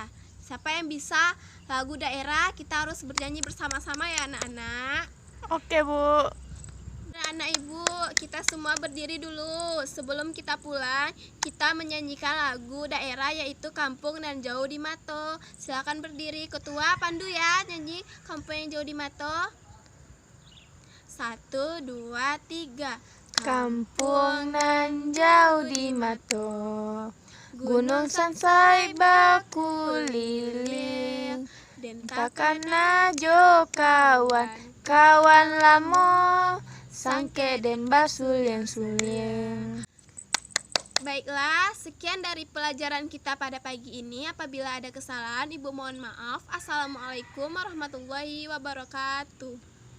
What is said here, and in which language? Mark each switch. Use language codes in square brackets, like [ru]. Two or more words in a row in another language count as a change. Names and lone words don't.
[id] Siapa yang bisa lagu daerah, kita harus bernyanyi bersama-sama ya anak-anak. Oke, Bu. Anak Ibu, kita semua berdiri dulu. Sebelum kita pulang, kita menyanyikan lagu daerah yaitu Kampung Nan Jauh di Mato. Silakan berdiri. Ketua pandu ya, nyanyi Kampung yang Jauh di Mato. 1, 2, 3. [min] Kampung nan jauh di Mato, gunung sansai baku liling, takkan najo kawan lamo, sangke den basul suling. [id] Baiklah, sekian dari pelajaran kita pada pagi ini. Apabila ada kesalahan, Ibu mohon maaf. [ar] Assalamualaikum warahmatullahi wabarakatuh.